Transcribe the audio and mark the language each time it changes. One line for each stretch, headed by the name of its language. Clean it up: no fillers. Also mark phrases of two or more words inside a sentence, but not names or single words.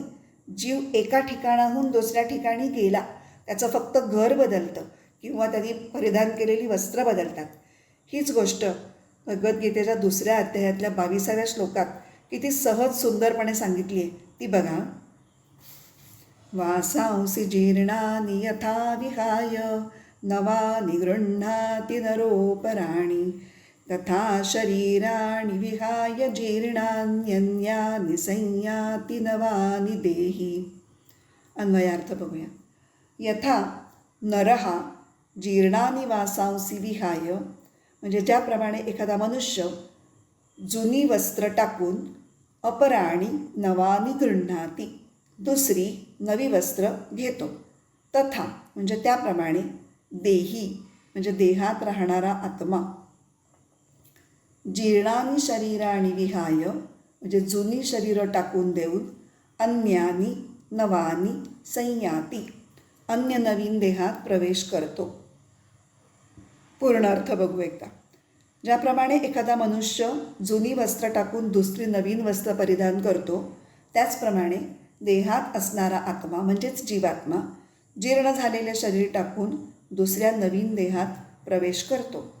Marathi: जीव एका ठिकाणाहून दुसऱ्या ठिकाणी गेला. त्याचं फक्त घर बदलतं किंवा त्यांनी परिधान केलेली वस्त्र बदलतात. हीच गोष्ट भगवद्गीतेच्या 2ऱ्या अध्यायातल्या 22व्या श्लोकात किती सहज सुंदरपणे सांगितली आहे ती बघा.
Sanskrit: वासांसी जीर्णानि यथा विहाय नवानि गृह्णाति नरोपराणि तथा शरीराणि विहाय जीर्णान्यन्यानि संयाति नवानि देही.
Marathi: अन्वयार्थ बघूया.
Sanskrit: यथा नरः जीर्णानि वासांसी विहाय
Marathi: म्हणजे ज्याप्रमाणे एखादा मनुष्य जुनी वस्त्र टाकून
Sanskrit: अपराणी नवानी गृह्णाती
Marathi: दुसरी नवी वस्त्र घेतो. तथा म्हणजे त्याप्रमाणे देही म्हणजे देहात राहणारा आत्मा
Sanskrit: जीर्णानी शरीराणी विहाय
Marathi: म्हणजे जुनी शरीरं टाकून देऊन
Sanskrit: अन्यानी नवानी संयाती
Marathi: अन्य नवीन देहात प्रवेश करतो. पूर्ण अर्थ बघू एकदा. ज्याप्रमाणे एखादा मनुष्य जुनी वस्त्र टाकून दुसरी नवीन वस्त्र परिधान करतो त्याचप्रमाणे देहात असणारा आत्मा म्हणजेच जीवात्मा जीर्ण झालेले शरीर टाकून दुसऱ्या नवीन देहात प्रवेश करतो.